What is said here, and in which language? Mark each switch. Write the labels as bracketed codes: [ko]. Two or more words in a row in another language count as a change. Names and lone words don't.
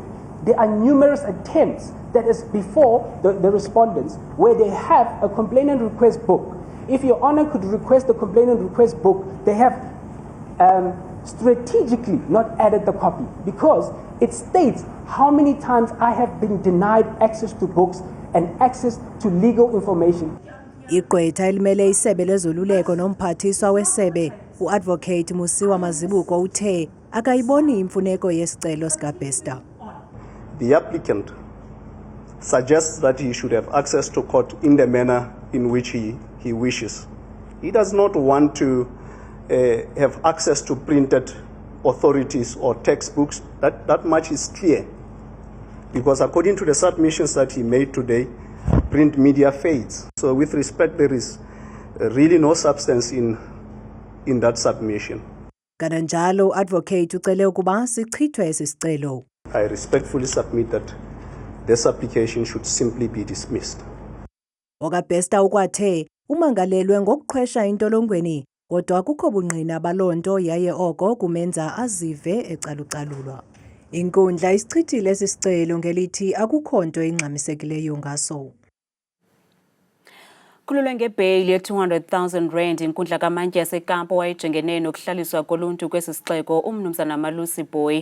[en] There are numerous attempts that is before the respondents where they have a complainant request book. If Your Honor could request the complainant request book, they have strategically not added the copy because it states how many times I have been denied access to books and access to legal information. [xh] Igqwetha elimele isebe lezoluleko nomphathiswa wesebe uadvocate Musiwa Mazibuko uthe akayiboni imfuneko yesicelo sikaBester. [en] The applicant suggests that he should have access to court in the manner in which he wishes. He does not want to have access to printed authorities or textbooks. That much is clear. Because according to the submissions that he made today, print media fades. So with respect, there is really no substance in that submission. [xh] Kananjalo advocate ucele ukuba sichithwe isicelo. [en] I respectfully submit that this application should simply be dismissed. [xh] OkaBester ukwathe umangalelwe ngokuqhwesha intolongweni kodwa akukho bungqina balonto yaye oko kumenza azive ecalucalulwa. Inkundla isichithile sisicelo ngelithi akukho nto ingxamisekileyo ngaso. Khululwe ngebheyili ye-R200,000 inkundla kaMantyi yaseKapa wayejengene nokuhlaliswa koluntu kwesi sixeko umnumzana Malusi Boy.